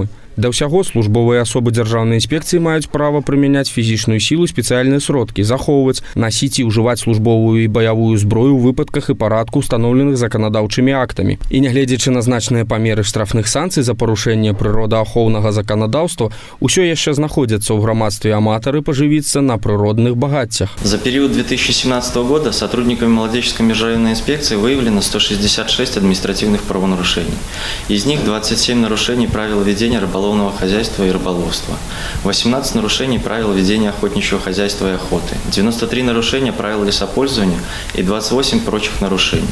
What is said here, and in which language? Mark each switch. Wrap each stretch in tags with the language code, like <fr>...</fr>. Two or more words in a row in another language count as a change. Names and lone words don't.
<be>Да ўсяго службовыя асобы дзяржаўнай інспекцыі маюць права прымяняць фізічную сілу, спецыяльныя сродкі, захоўваць, насіць і ўжываць службовую і баявую зброю ў выпадках і парадку, установленых заканадаўчымі актамі. І нягледзячы на значныя памеры штрафных санкцый за парушэнне прыродаахоўнага заканадаўства, усё яшчэ знаходзяцца ў грамадстве аматары пажывіцца на прыродных багаццях.</be> <ru>За период 2017 года сотрудниками Молодеческой межрайонной инспекции выявлено 166 административных правонарушений. Из них 27 нарушений правил ведения рыболовного хозяйства и рыболовства, 18 нарушений правил ведения охотничьего хозяйства и охоты, 93 нарушения правил лесопользования и 28 прочих нарушений.</ru>